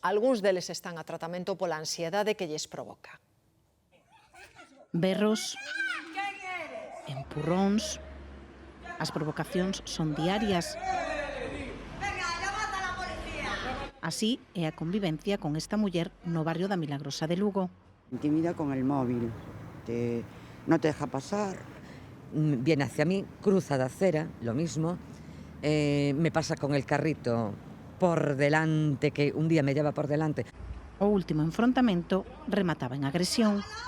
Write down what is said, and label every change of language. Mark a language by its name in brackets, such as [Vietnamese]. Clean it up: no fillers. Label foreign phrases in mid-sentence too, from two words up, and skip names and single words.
[Galician] Algúns deles están a tratamento pola ansiedade que lles provoca. Berros, empurróns, as provocacións son diarias. Así é a convivencia con esta muller no barrio da Milagrosa de Lugo. [Spanish] Intimida con el móvil. No te deja pasar, viene hacia mí, cruza de acera, lo mismo, me pasa con el carrito por delante, que un día me lleva por delante. [Galician] O último enfrontamento remataba en agresión.